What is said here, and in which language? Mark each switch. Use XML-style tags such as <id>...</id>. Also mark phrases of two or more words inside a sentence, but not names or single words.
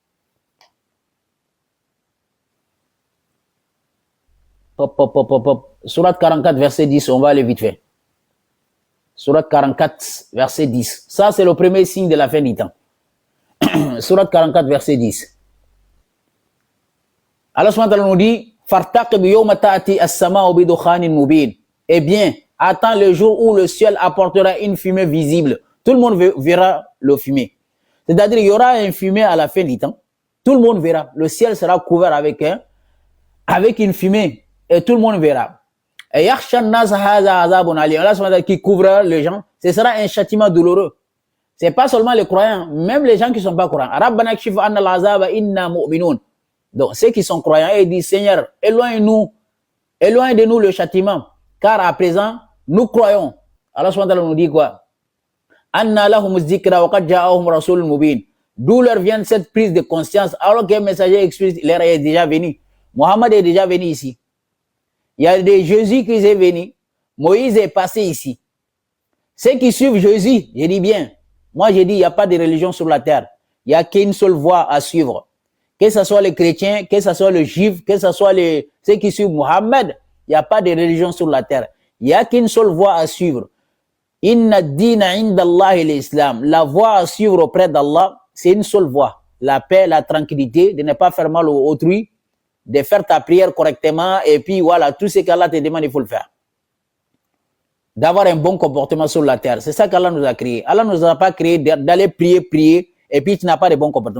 <fr>Sourate 44, verset 10, on va aller vite fait. Sourate 44, verset 10. Ça, c'est le premier signe de la fin du temps. Sourate 44, verset 10.</fr> <ar>الله سبحانه وتعالى</ar> <fr>nous dit,</fr> <ar>فارتقب يوم تأتي السماء بدخان مبين.</ar> <fr>Eh bien, attends le jour où le ciel apportera une fumée visible. Tout le monde verra le fumée. C'est-à-dire, il y aura un fumée à la fin du temps. Tout le monde verra. Le ciel sera couvert avec une fumée. Et tout le monde verra.</fr> <ar>Et يغشى الناس هذا عذاب أليم. الله سبحانه وتعالى</ar> <fr>qui couvre les gens. Ce sera un châtiment douloureux. C'est pas seulement les croyants, même les gens qui ne sont pas croyants.</fr> <ar>ربنا اكشف عنا العذاب إنا مؤمنون.</ar> <fr>Donc, ceux qui sont croyants, ils disent, Seigneur, éloigne-nous, éloigne de nous le châtiment. Car à présent, nous croyons.</fr> <ar>الله سبحانه وتعالى</ar> <fr>nous dit quoi?</fr> <ar>أنى لهم الذكرى وقد جاءهم رسول مبين.</ar> <fr>D'où leur vient cette prise de conscience, alors qu'un messager explicite leur est déjà venu. Mohammed est déjà venu ici. Il y a des Jésus qui est venu. Moïse est passé ici. Ceux qui suivent Jésus, je dis bien, moi je dis, il n'y a pas de religion sur la terre. Il n'y a qu'une seule voie à suivre. Que ce soit les chrétiens, que ce soit les juifs, que ce soit ceux qui suivent Mohammed, il n'y a pas de religion sur la terre. Il n'y a qu'une seule voie à suivre.</fr> <ar>إن الدين عند الله الإسلام.</ar> <fr>La voie à suivre auprès d'Allah, c'est une seule voie. La paix, la tranquillité, de ne pas faire mal aux autrui, de faire ta prière correctement, et puis voilà, tout ce qu'Allah te demande, il faut le faire. D'avoir un bon comportement sur la terre. C'est ça qu'Allah nous a créé. Allah ne nous a pas créé d'aller prier, et puis tu n'as pas de bon comportement.</fr>